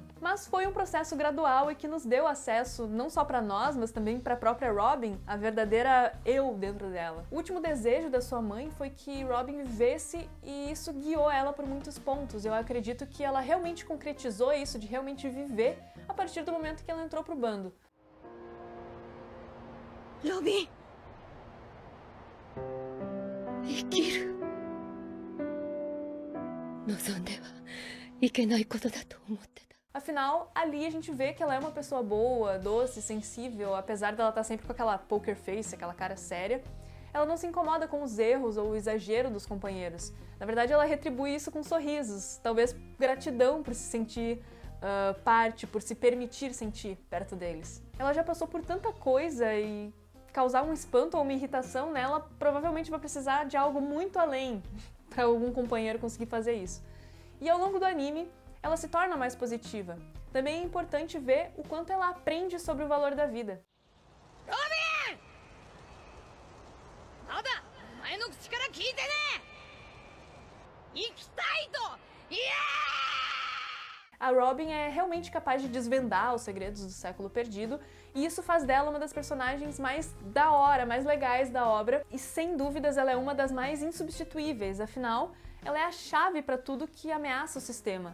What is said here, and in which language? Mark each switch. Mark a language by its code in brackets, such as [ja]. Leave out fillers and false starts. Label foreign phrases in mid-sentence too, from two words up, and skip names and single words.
[pt] Mas foi um processo gradual e que nos deu acesso, não só para nós, mas também para a própria Robin, a verdadeira eu dentro dela. O último desejo da sua mãe foi que Robin vivesse e isso guiou ela por muitos pontos. Eu acredito que ela realmente concretizou isso de realmente viver a partir do momento que ela entrou pro bando. Robin! [ja] 生きる。望んではいけないことだと思ってた。 [pt] Afinal, ali a gente vê que ela é uma pessoa boa, doce, sensível, apesar dela estar sempre com aquela [en] poker face, [pt] aquela cara séria. Ela não se incomoda com os erros ou o exagero dos companheiros. Na verdade, ela retribui isso com sorrisos, talvez gratidão por se sentir parte, por se permitir sentir perto deles. Ela já passou por tanta coisa e causar um espanto ou uma irritação nela provavelmente vai precisar de algo muito além para algum companheiro conseguir fazer isso. E ao longo do anime, ela se torna mais positiva. Também é importante ver o quanto ela aprende sobre o valor da vida. Robin! Nada! [ja] お前の口から聞いてね! 生きたいと! Yeah! [pt] A Robin é realmente capaz de desvendar os segredos do século perdido, e isso faz dela uma das personagens mais da hora, mais legais da obra, e sem dúvidas ela é uma das mais insubstituíveis, afinal, ela é a chave para tudo que ameaça o sistema.